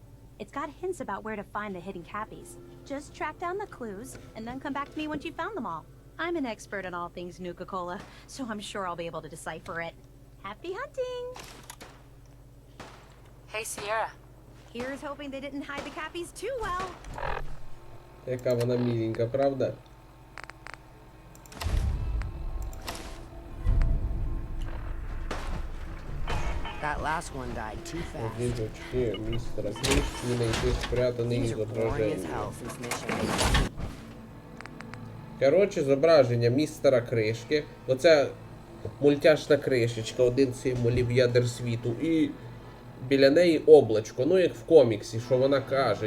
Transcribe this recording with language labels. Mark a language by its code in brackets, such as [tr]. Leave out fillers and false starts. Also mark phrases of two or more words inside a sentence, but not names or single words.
[en] It's got hints about where to find the hidden Cappies. Just track down the clues, and then come back to me once you've found them all. I'm an expert in all things Nuka-Cola, so I'm sure I'll be able to decipher it. Happy hunting! Hey, Sierra. Here's hoping they didn't hide the Cappies too well. [uk] Яка вона міленька, правда? [en] That last one died too fast. [uk] Книжечки містера Кришки, знайти спрятаний зображення. Коротше, зображення містера Кришки. Оце мультяшна кришечка, один з символів Ядер-Світу. І біля неї облачко, ну як в коміксі, що вона каже.